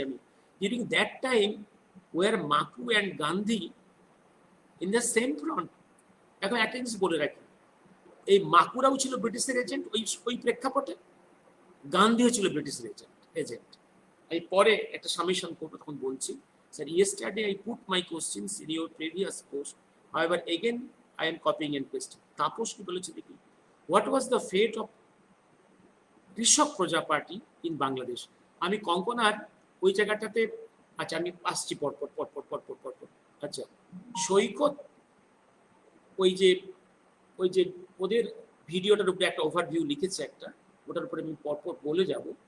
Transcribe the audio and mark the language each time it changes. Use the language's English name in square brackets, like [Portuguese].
[English] আমি during that time war মাকু and Gandhi in the same front. [Bangla] এখন একটা জিনিস বলে রাখি, এই মাকুরাও ছিল ব্রিটিশের এজেন্ট ওই প্রেক্ষাপটে, গান্ধীও ছিল ব্রিটিশের এজেন্ট। আমি পরে একটা সামেশন করবো, তখন বলছি। [English] Sir, yesterday I put my questions in your previous post. However, again I am copying and pasting. [Bangla] Tapas কি বলেছে দেখি, [English] what was the fate of Krishak Praja Party in Bangladesh? [Bangla] আমি কঙ্কনার ওই জায়গাটাতে, আচ্ছা আমি আসছি পরপর পরপর পরপর পরপর। আচ্ছা, সৈকত ওই যে ওদের ভিডিওটার উপরে একটা ওভারভিউ লিখেছে একটা, ওটার উপরে আমি পরপর বলে যাব।